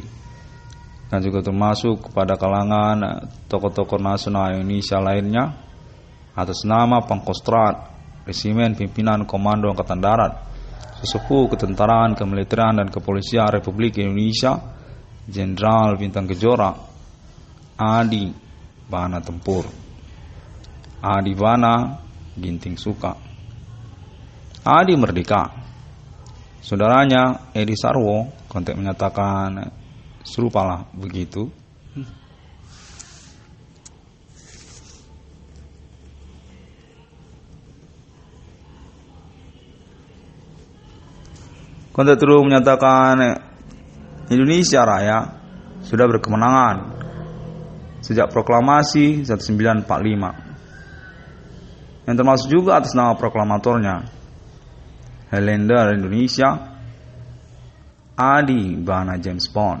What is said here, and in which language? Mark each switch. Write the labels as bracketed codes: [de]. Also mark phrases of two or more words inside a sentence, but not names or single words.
[id] Dan juga termasuk kepada kalangan tokoh-tokoh nasional Indonesia lainnya atas nama Pangkostrat, Resimen Pimpinan Komando Angkatan Darat, Sesepuh Ketentaraan, Kemiliteran dan Kepolisian Republik Indonesia, Jenderal Bintang Kejora, Adi Bana Tempur, Adi Bana Ginting Suka, Adi Merdeka. Saudaranya Edi Sarwo kontek menyatakan serupalah begitu. Kontek terus menyatakan Indonesia Raya sudah berkemenangan sejak proklamasi 1945, yang termasuk juga atas nama proklamatornya Helenda Indonesia, Adi Bana James Bond.